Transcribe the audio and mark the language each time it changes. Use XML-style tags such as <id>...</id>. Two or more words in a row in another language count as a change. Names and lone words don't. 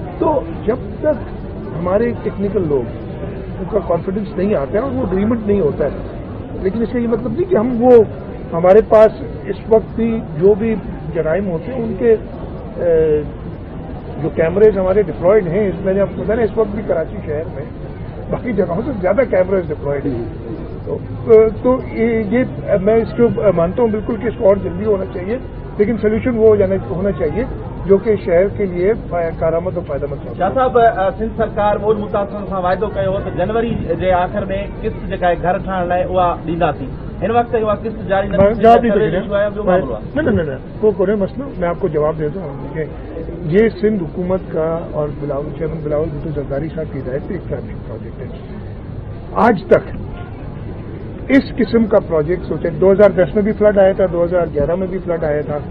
<ur>تو جب تک ہمارے ٹیکنیکل لوگ ان کا کانفیڈنس نہیں آتا ہے اور وہ اگریمنٹ نہیں ہوتا ہے, لیکن اس کا یہ مطلب نہیں کہ ہم وہ ہمارے پاس اس وقت بھی جو بھی جرائم ہوتے ہیں ان کے جو کیمریز ہمارے ڈپلائڈ ہیں, میں نے آپ کو بتایا اس وقت بھی کراچی شہر میں باقی جگہوں سے زیادہ کیمریز ڈپلائڈ ہیں. تو یہ میں اس کو مانتا ہوں بالکل کہ اس کو اور جلدی ہونا چاہیے، لیکن سولوشن وہ ہونا چاہیے جو کہ شہر کے لیے کارآمد اور فائدہ مند ہو.</ur> <sd>شاہ صاحب سندھ سرکار مول متاثرن سے وعدو کयो تو जनवरी जे आख़िर में किस्त जेका आहे घर ठाहिण लाइ उहा ॾींदासीं. हिन वक़्त उहा किस्त जारी</sd> <ur>جواب نہیں دے رہے وہ کوئی مسئلو. میں آپ کو جواب دیتا ہوں. یہ سندھ حکومت کا اور چیئرمین بلاول بھٹو زرداری صاحب کی ہدایت سے ایک</ur> <en>flagship project</en> <ur>ہے. آج تک اس قسم کا پروجیکٹ سوچے 2010 میں بھی فلڈ آیا تھا، 2011 میں بھی فلڈ آیا تھا.</ur>